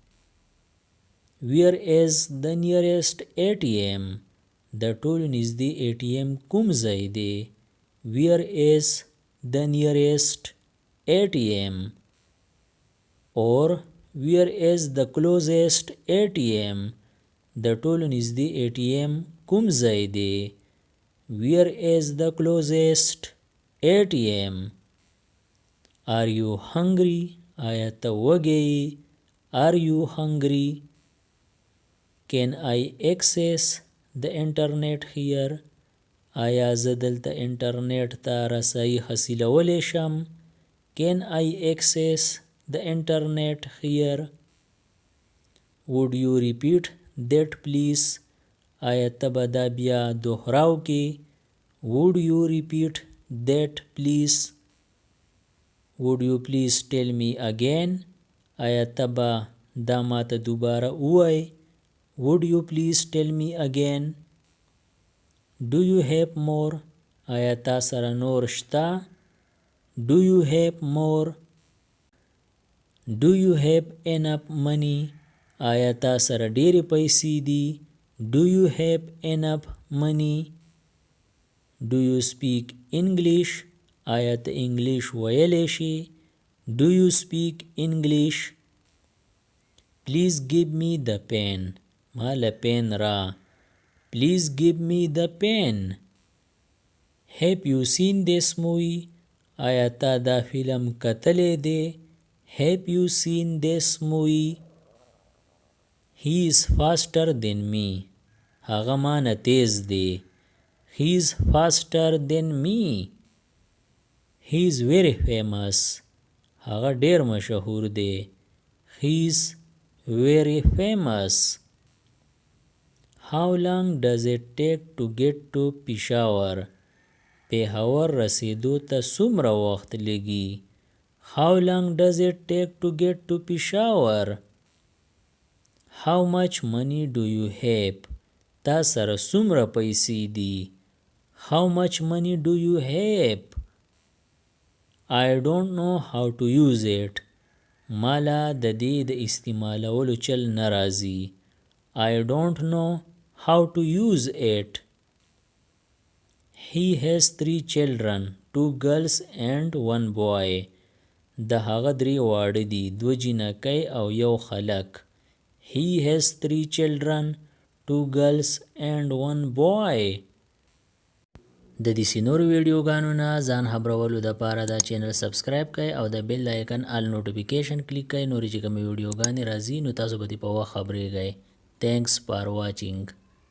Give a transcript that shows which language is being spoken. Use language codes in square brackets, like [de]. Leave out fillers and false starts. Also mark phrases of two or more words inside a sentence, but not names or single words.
[en] Where is the nearest ATM? [ps] د ټولو نږدې ATM کوم ځای دی؟ [en] Where is the nearest ATM? Or where is the closest ATM? [ps] د ټولو نږدې ATM کوم ځای دی؟ [en] Where is the closest ATM? Are you hungry? [ps] آیا ته وږی؟ [en] Are you hungry? Can I access the internet here? [ps] آیا زه دلته انټرنیټ ته رسایي حاصلولی شم؟ [en] Can I access the internet here? Would you repeat that please? [ps] آیا ته به دا بیا دوهراو کې؟ [en] Would you repeat that please? Would you please tell me again? [ps] آیا ته به دا ماته دوباره ووایې؟ [en] Would you please tell me again? Do you have more? [ps] آیا تا سره نور شته؟ [en] Do you have more? Do you have enough money? [ps] آیا تا سره ډېرې پیسې دي؟ [en] Do you have enough money? Do you speak English? [ps] آیا ته انګلیش ویلی شي؟ [en] Do you speak English? Please give me the pen. [ps] ما له پین را. [en] Please give me the pen. Have you seen this movie? [ps] آیا تا دا فلم کتلی دی؟ [en] Have you seen this movie? He is faster than me. [ps] هغه ما نه تیز دی. [en] He is faster than me. He is very famous. [ps] هغه ډیر مشهور دی. [en] He is very famous. How long does it take to get to Peshawar? [ps] پېښور رسیدو ته څومره وخت لګي؟ [en] How long does it take to get to Peshawar? How much money do you have? [ps] تا سره څومره پیسې دي؟ [en] How much money do you have? I don't know how to use it. [ps] مالا د دې د استعمالولو چل نه راځي. [en] I don't know how to use it. He has 3 children, 2 girls and 1 boy. [ps] د هغه 3 واړه دي، 2 جینکۍ او 1 هلک. [en] He has 3 children, 2 girls and 1 boy. [ps] د دې نورو ویډیوګانو نه ځان خبرولو دپاره دا [en] channel subscribe [ps] کړئ او د [en] bell icon all notification [ps] کلیک کړئ. نورې چې کومې ویډیوګانې راځي نو تاسو به دې په وخت خبریږئ. [en] Thanks for watching.